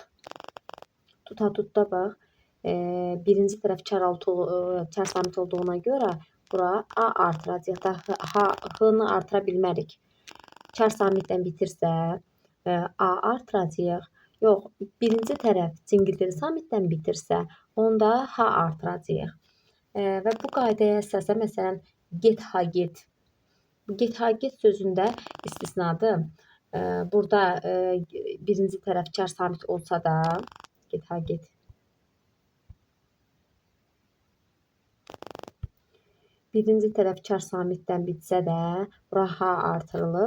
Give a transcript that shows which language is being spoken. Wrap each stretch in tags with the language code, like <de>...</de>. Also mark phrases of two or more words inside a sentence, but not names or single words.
<az>Tut ha tutda bax, birinci tərəf kar samit olduğuna görə bura A artıracağıq da H-nı artıra bilmərik. Kar samitdən bitirsə A artıracağıq. Yox, birinci tərəf cingiltili samitdən bitirsə, onda H artıracağıq. Və bu qaydaya əsasən, məsələn, get ha get. Get ha get sözündə istisnadır. Burada birinci tərəf kar samit olsa da, get ha get. Birinci tərəf kar samitdən bitsə də, bura ha artırılıb.</az>